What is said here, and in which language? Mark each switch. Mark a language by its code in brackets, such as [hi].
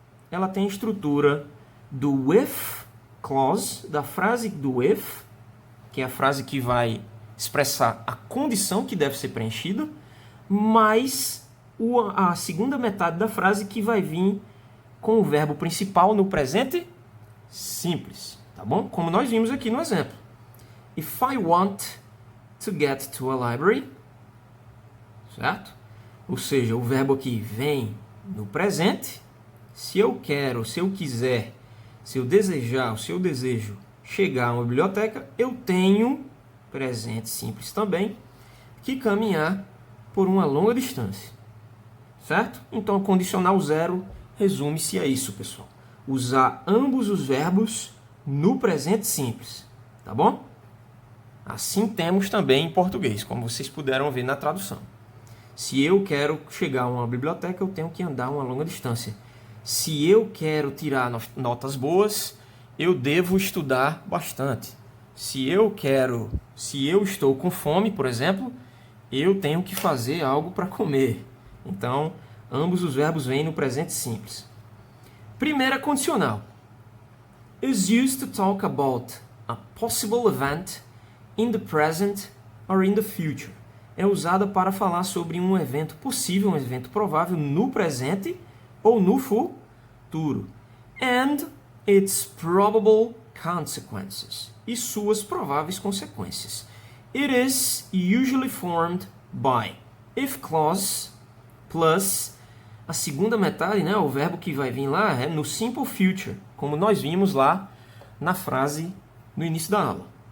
[pt] Ela tem a estrutura do if clause, da frase do if, que é a frase que vai expressar a condição que deve ser preenchida, mais a segunda metade da frase que vai vir com o verbo principal no presente simples, tá bom? Como nós vimos aqui no exemplo. [en] If I want to get to a library, certo? [pt] Ou seja, o verbo aqui vem no presente. Se eu quero, se eu quiser, se eu desejar, ou se eu desejo chegar a uma biblioteca, eu tenho, presente simples também, que caminhar por uma longa distância. Certo? Então, o condicional zero resume-se a isso, pessoal. Usar ambos os verbos no presente simples. Tá bom? Assim temos também em português, como vocês puderam ver na tradução. Se eu quero chegar a uma biblioteca, eu tenho que andar uma longa distância. Se eu quero tirar notas boas, eu devo estudar bastante. Se eu estou com fome, por exemplo, eu tenho que fazer algo para comer. Então, ambos os verbos vêm no presente simples. Primeira condicional. [en] Is used to talk about a possible event in the present or in the future. [pt] É usada para falar sobre um evento possível, um evento provável no presente ou no futuro. [en] And its probable consequences. [pt] E suas prováveis consequências. [en] It is usually formed by if clause plus [pt] a segunda metade, né, o verbo que vai vir lá é no simple future, como nós vimos lá na frase no início da aula.